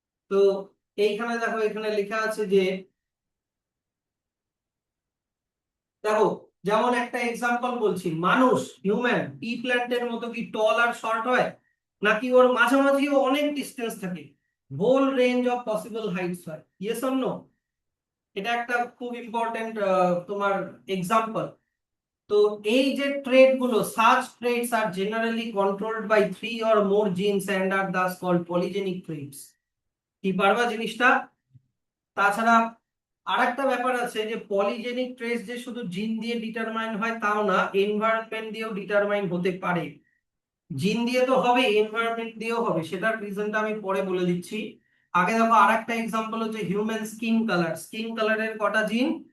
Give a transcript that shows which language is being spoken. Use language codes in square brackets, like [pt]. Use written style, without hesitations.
[bn] তো এইখানে দেখো, এখানে লেখা আছে যে, দেখো যেমন একটা এক্সাম্পল বলছি, মানুষ, হিউম্যান পি প্ল্যান্টের মতো কি টল আর শর্ট হয়, নাকি ওর মাঝামাঝিও অনেক ডিস্টেন্স থাকে, whole range of possible Heights হয়, ইয়েস অর নো? এটা একটা খুব ইম্পর্টেন্ট তোমার এক্সাম্পল। তো এই যে ট্রেড গুলো, [en] such traits are generally controlled by three or more genes and are thus called polygenic traits। [bn] কি পারবা জিনিসটা? তাছাড়া আরেকটা ব্যাপার আছে যে পলিজেনিক ট্রেস যে শুধু জিন দিয়ে ডিটারমাইন হয় তাও না, এনভায়রনমেন্ট দিয়েও ডিটারমাইন হতে পারে। জিন দিয়ে তো হবে, এনভায়রনমেন্ট দিয়েও হবে, সেটার রিজনটা আমি পরে বলে দিচ্ছি। আগে দেখো আরেকটা এক্সাম্পল হচ্ছে হিউম্যান স্কিন কালার। স্কিন কালারের কটা জিন?